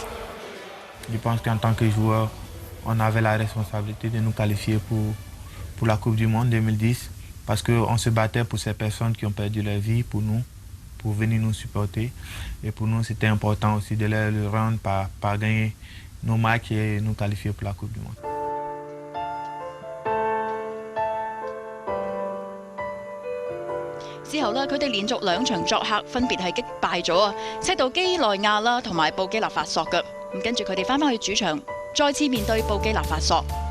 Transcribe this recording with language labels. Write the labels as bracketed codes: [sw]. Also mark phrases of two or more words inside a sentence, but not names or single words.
[fr] Je pense qu'en tant que joueur, on avait la responsabilité de nous qualifier pour la Coupe du Monde 2010 parce qu'on se battait pour ces personnes qui ont perdu leur vie, pour nous, pour venir nous supporter. Et pour nous, c'était important aussi de leur le rendre par gagner nos matchs et nous qualifier pour la Coupe du Monde. [yue] 之後呢，佢哋連續2場作客，分別係擊敗咗赤道幾內亞啦同埋布基納法索嘅。咁跟住佢哋翻返去主場，再次面對布基納法索。